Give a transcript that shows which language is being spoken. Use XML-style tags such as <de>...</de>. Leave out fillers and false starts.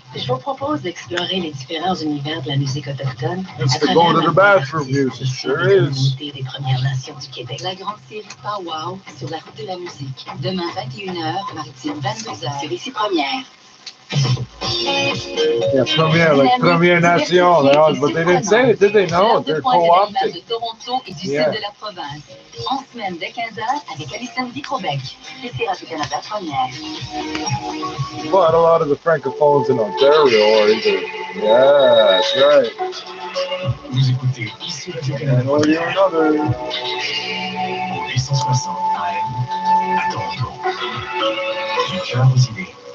<fr>Je vous propose d'explorer les différents univers de la musique autochtone.</fr> <en>It's the go to the bathroom music, sure is.</en> <fr>Des Premières Nations du Québec. La grande série Pow sur la route de la musique. Demain 21h, maritime 22h sur ici Première.</fr> <en>Yeah, Première, like Première Nation, but they didn't say it, did they? No, they're co-opted.</en> <fr>De Toronto et du sud de la province. En semaine de 15h avec Alison Dicrobec. Ici Radio-Canada Première.</fr> <en>But a lot of the francophones in Ontario are either. Yeah, that's right.</en> <fr>Vous écoutez ici Radio-Canada Première. Au 860 AM à Toronto. Du cœur aux idées.</fr>